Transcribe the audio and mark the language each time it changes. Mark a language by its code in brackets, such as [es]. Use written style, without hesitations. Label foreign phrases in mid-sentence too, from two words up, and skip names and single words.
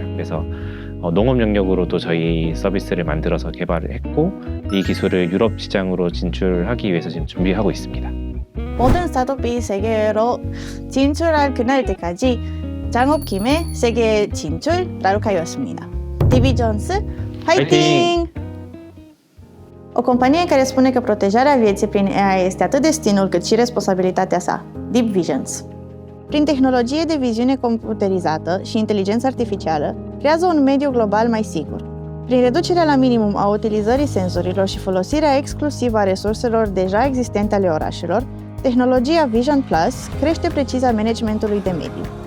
[ko] 그래서 농업 영역으로도 저희 서비스를 만들어서 개발을 했고, 이 기술을 유럽 시장으로 진출하기 위해서 지금 준비하고 있습니다. 모든 스타트업이 세계로 진출할 그날 때까지 창업팀의 세계 진출 랄루카였습니다. 딥 비전스 파이팅! [ro] O companie care spune că protejarea vieții prin AI este atât destinul cât și responsabilitatea sa. Deep Visions. Prin tehnologie de viziune computerizată și inteligență artificială, creează un mediu global mai sigur. Prin reducerea la minimum a utilizării senzorilor și folosirea exclusivă a resurselor deja existente ale orașelor, tehnologia Vision Plus crește precizia managementului de mediu.